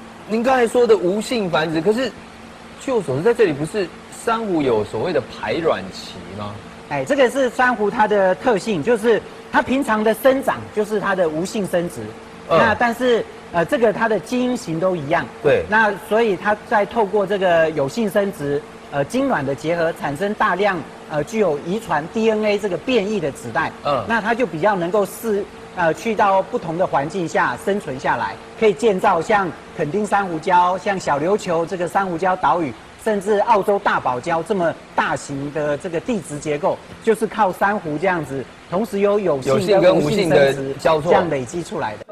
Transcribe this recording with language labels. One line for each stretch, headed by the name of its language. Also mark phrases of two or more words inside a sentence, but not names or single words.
Chinese: 您剛才說的無性繁殖，可是據我所知，在這裡不是珊瑚有所謂的排卵期嗎？這個是珊瑚它的特性，就是它平常的生長就是它的無性生殖。那但是這個它的基因型都一樣。對。那所以它在透過這個有性生殖。精卵的結合產生大量具有遺傳 DNA 這個變異的子代，那它就比較能夠去到不同的環境下生存下來，可以建造像墾丁珊瑚礁、像小琉球這個珊瑚礁島嶼，甚至澳洲大堡礁這麼大型的這個地質結構，就是靠珊瑚這樣子，同時有性跟無性生殖這樣累積出來的。